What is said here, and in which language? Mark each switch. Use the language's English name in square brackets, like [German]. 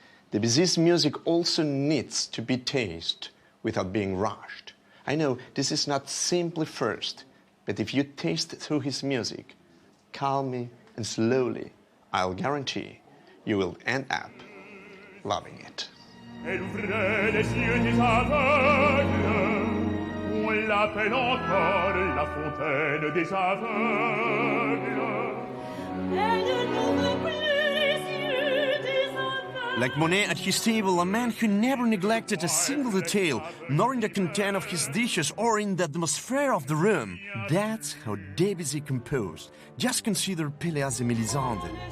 [English] Debussy's music also needs to be tasted without being rushed. I know this is not simply first, but if you taste through his music, calmly and slowly, I'll guarantee you will end up loving it. [French] Elle ouvrait les yeux des aveugles, on l'appelle encore la fontaine des aveugles. Elle n'ouvre plus les yeux des aveugles. [English] Like Monet at his table, a man who never neglected a single detail, nor in the content of his dishes or in the atmosphere of the room. That's how Debussy composed. Just consider Péléas et Mélisande.